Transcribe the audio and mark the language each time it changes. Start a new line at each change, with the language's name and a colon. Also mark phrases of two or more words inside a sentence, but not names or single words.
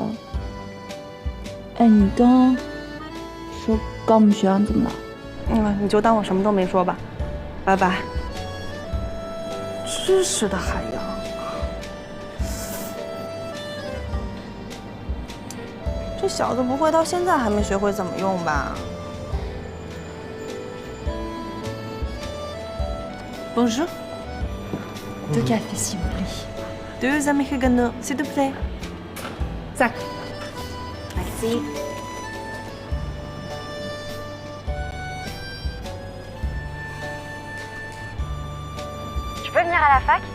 Chinese: 哎，你刚刚说高木学长怎么了？你就当我什么都没说吧。拜拜。知识的海洋。这小子不会到现在还没学会怎么用吧 ？Bonjour。
French: 2 cafés s'il vous plaît. 2 americano, s'il vous plaît. Zac. Merci. Tu peux venir à la fac?